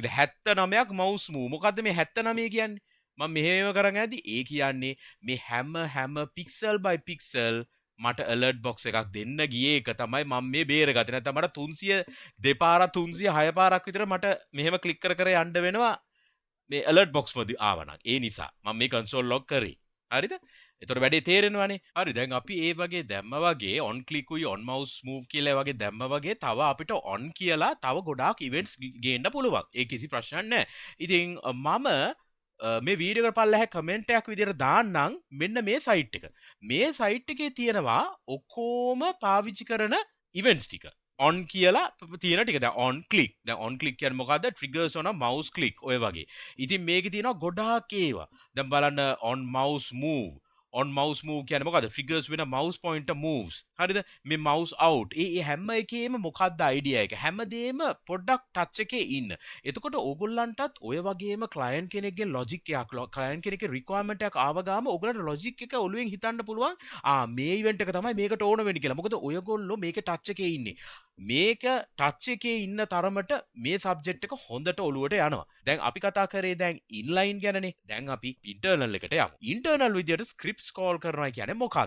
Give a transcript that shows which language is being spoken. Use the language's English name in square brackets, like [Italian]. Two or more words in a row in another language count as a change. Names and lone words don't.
[Sinhala] කියලා 79ක් [English] mouse move [Sinhala] මොකද්ද මේ 79 කියන්නේ මම මෙහෙම කරන් ඇද්දි ඒ කියන්නේ මේ හැම [English] pixel by pixel [Sinhala] මට [English] alert box [Sinhala] එකක් දෙන්න ගියේ එක තමයි මම මේ බේරගත්තේ නැත්නම් මට 300 දෙපාරක් 306 පාරක් විතර මට මෙහෙම ක්ලික් කර යන්න වෙනවා මේ [English] alert box [Sinhala] මදි ආවනම් ඒ නිසා මම මේ [English] console log [Sinhala] කරේ හරිද එතකොට වැඩේ තේරෙනවනේ හරි දැන් අපි ඒ වගේ දැම්ම වගේ [English] on click [Sinhala] උයි [English] on mouse move [Sinhala] කියලා වගේ දැම්ම වගේ තව අපිට on කියලා තව ගොඩාක් events ගේන්න පුළුවන් ඒක කිසි ප්‍රශ්නයක් නැහැ ඉතින් මම මේ වීඩියෝ එකට පල්ලෙහා කමෙන්ට් එකක් විදියට දාන්නම් මෙන්න මේ සයිට් එක. මේ සයිට් එකේ තියෙනවා ඔක්කොම පාවිච්චි කරන events ටික. on කියලා තියෙන ටික. දැන් [English] on click. [Sinhala] දැන් [English] on click [Sinhala] කියන්නේ මොකද්ද? [English] triggers on a mouse click [Sinhala] ඔය වගේ. ඉතින් මේකේ තියෙනවා ගොඩාක් ඒවා. දැන් බලන්න [English] on mouse move on mouse move [Sinhala] කියන්නේ මොකද්ද triggers වෙන [English] mouse pointer moves [Sinhala] හරිද මේ [English] mouse out [Sinhala] ඒ හැම එකේම මොකද්ද idea එක හැමදේම පොඩ්ඩක් touch එකේ ඉන්න එතකොට ඕගොල්ලන්ටත් ඔය වගේම client කෙනෙක්ගේ logic එකක් client කෙනෙක්ගේ requirement එකක් ආව ගාම ඕගොල්ලන්ට logic එක ඔළුවෙන් හිතන්න පුළුවන් මේ event එක තමයි මේකට ඕන වෙන්නේ කියලා මොකද ඔයගොල්ලෝ මේකේ touch එකේ ඉන්නේ මේක touch එකේ ඉන්න තරමට මේ subject එක හොඳට ඔළුවට යනවා දැන් අපි කතා කරේ දැන් inline ගැනනේ දැන් අපි internal එකට යමු internal විදියට [English] script call [Sinhala] කරනවා කියන්නේ මොකද්ද?